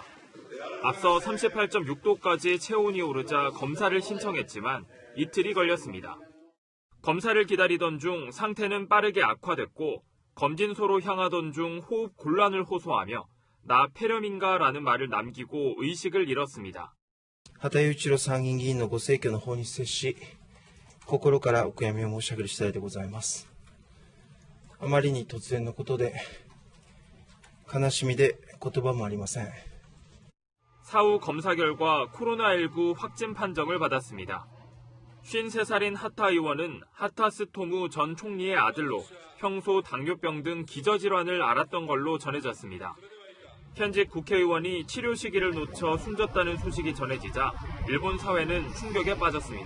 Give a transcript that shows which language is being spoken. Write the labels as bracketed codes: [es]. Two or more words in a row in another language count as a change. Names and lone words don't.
[ko] 앞서 38.6도까지 체온이 오르자 검사를 신청했지만 이틀이 걸렸습니다. 검사를 기다리던 중 상태는 빠르게 악화됐고 검진소로 향하던 중 호흡 곤란을 호소하며 나 폐렴인가라는 말을 남기고 의식을 잃었습니다. [ja] 畑井一郎参議院議員のご逝去の方に接し、心からお悔やみを申し上げる次第でございます。あまりに突然のことで、悲しみで言葉もありません。 [ko] 사후 검사 결과 코로나19 확진 판정을 받았습니다. 53살인 하타 의원은 하타 스토무 전 총리의 아들로 평소 당뇨병 등 기저질환을 앓았던 걸로 전해졌습니다. 현직 국회의원이 치료 시기를 놓쳐 숨졌다는 소식이 전해지자 일본 사회는 충격에 빠졌습니다.